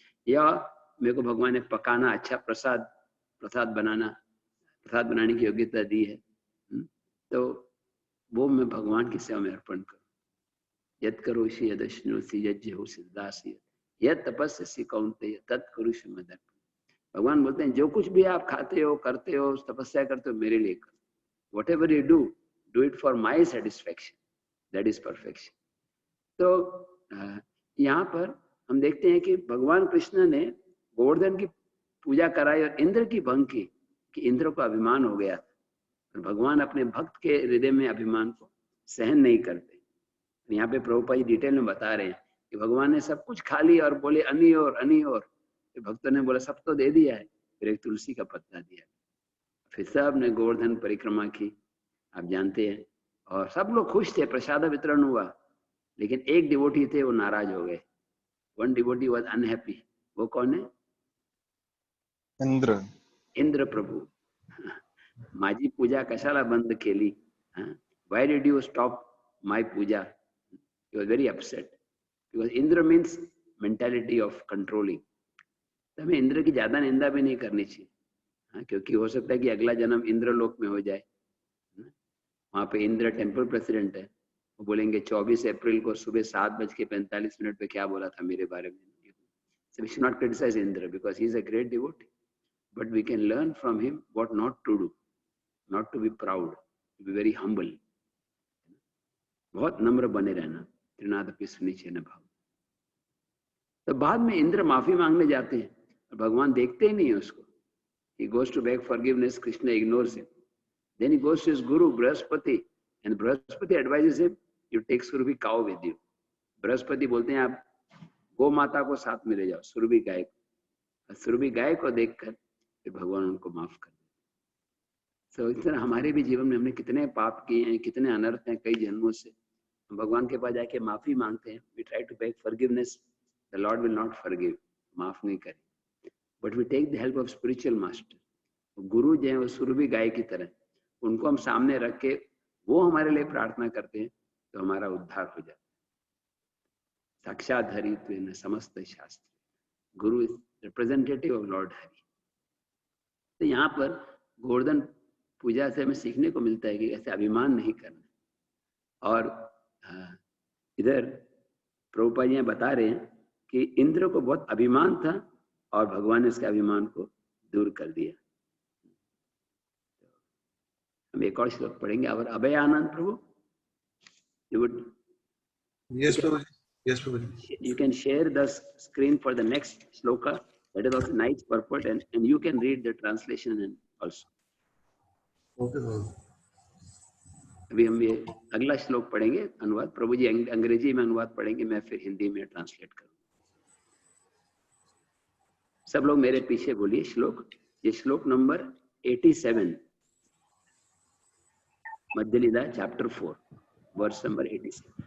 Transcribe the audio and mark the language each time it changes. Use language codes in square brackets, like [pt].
[hi] या मेरे को भगवान ने पकाना, अच्छा प्रसाद बनाने की योग्यता दी है, तो वो मैं भगवान की सेवा में अर्पण करूं। [sa] यद करोषि यदश्नोषि यज्ञो सिद्धासि यद तपस्यसि कौन्तेय तत्कुरुषु मदर्पणम्। [hi] भगवान बोलते हैं जो कुछ भी आप खाते हो, करते हो, तपस्या करते हो, मेरे लिए करो। [en] Whatever you do it for my satisfaction. That is perfection. [hi] तो यहाँ पर हम देखते हैं कि भगवान कृष्ण ने गोवर्धन की पूजा कराई और इंद्र की भंग की, कि इंद्र को अभिमान हो गया था। और भगवान अपने भक्त के हृदय में अभिमान को सहन नहीं करते। यहाँ पे प्रभुपाद जी डिटेल में बता रहे हैं कि भगवान ने सब कुछ खा लिया और बोले अनि और भक्तों ने बोला सब तो दे दिया है, फिर एक तुलसी का पत्ता दिया। फिर सब ने गोवर्धन परिक्रमा की, आप जानते हैं, और सब लोग खुश थे, प्रसाद वितरण हुआ। लेकिन एक डिवोटी थे, वो नाराज हो गए। [en] One devotee was unhappy. वो कौन है? [hi] इंद्र प्रभु। [mr] माझी पूजा कशाला बंद केली? [en] Why did you stop my puja? He was very upset because Indra means mentality of controlling. [hi] तो हमें इंद्र की ज्यादा निंदा भी नहीं करनी चाहिए, क्योंकि हो सकता है कि अगला जन्म इंद्रलोक में हो जाए। वहां पे इंद्र टेम्पल प्रेसिडेंट है, वो बोलेंगे 24 अप्रैल को सुबह 7:45 पे क्या बोला था मेरे बारे में। [en] So we should not criticize Indra because he is a great devotee, but we can learn from him what not to do, not to be proud, to be very humble. [hi] बहुत नम्र बने रहना, [sa] त्रिनादपि सुनिचेन भाव। [hi] तो बाद में इंद्र माफी मांगने जाते हैं और भगवान देखते ही नहीं है उसको। [en] He goes to beg forgiveness, Krishna ignores him. Then he goes to his guru Brahaspati and Brahaspati advises him, you take Surabhi cow with you. [hi] Brihaspati बोलते हैं आप गौ माता को साथ में ले जाओ, सुरभि गाय को। सुरभि गाय को देखकर फिर भगवान उनको माफ कर देते। इस तरह हमारे भी जीवन में हमने कितने पाप किए हैं, कितने अनर्थ हैं कई जन्मों से। हम भगवान के पास जाके माफी मांगते हैं, [en] we try to beg forgiveness, the Lord will not forgive, [hi] माफ नहीं करे। [en] But we take the help of spiritual master. [hi] गुरु जो है वो सुरभि गाय की तरह, उनको हम सामने रख के वो हमारे लिए प्रार्थना करते हैं तो हमारा उद्धार हो जाता है। [sa] साक्षात हरित्वेन समस्त शास्त्र, [en] Guru is representative of lord Hari. [hi] तो यहाँ पर गोवर्धन पूजा से हमें सीखने को मिलता है कि ऐसे अभिमान नहीं करना। और इधर प्रभुपाद जी बता रहे हैं कि इंद्र को बहुत अभिमान था और भगवान ने इसके अभिमान को दूर कर दिया। हम एक और श्लोक पढ़ेंगे। और अभय आनंद प्रभु, [en] Yes, Prabhuji. Yes, Prabhuji. You can share the screen for the next shloka. That is also nice purport, and you can read the translation and also. Okay, Prabhuji. [hi] अभी हम ये अगला श्लोक पढ़ेंगे अनुवाद। प्रभु जी अंग्रेजी में अनुवाद पढ़ेंगे, मैं फिर हिंदी में ट्रांसलेट करूँ। सब लोग मेरे पीछे बोलिए श्लोक। ये श्लोक नंबर 87, मध्य लीला चैप्टर 4 वर्स नंबर 87।